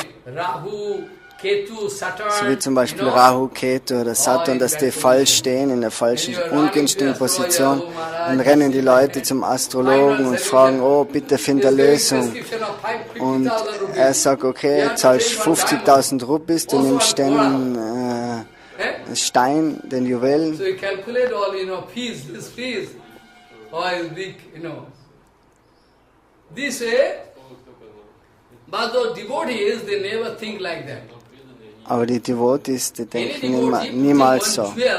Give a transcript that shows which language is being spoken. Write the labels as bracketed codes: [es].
[de] So wie zum Beispiel Rahu, Ketu oder Saturn, dass die falsch stehen, in der falschen, ungünstigen Position. Dann rennen die Leute zum Astrologen und fragen, oh, bitte find eine Lösung. Und er sagt, okay, zahlst 50.000 Rupees, du nimmst den Stein, den Juwelen. [en] So you calculate all, this piece, is big, This way, but the devotees, they never think like that. [de] Aber die Devotees, die denken niemals so.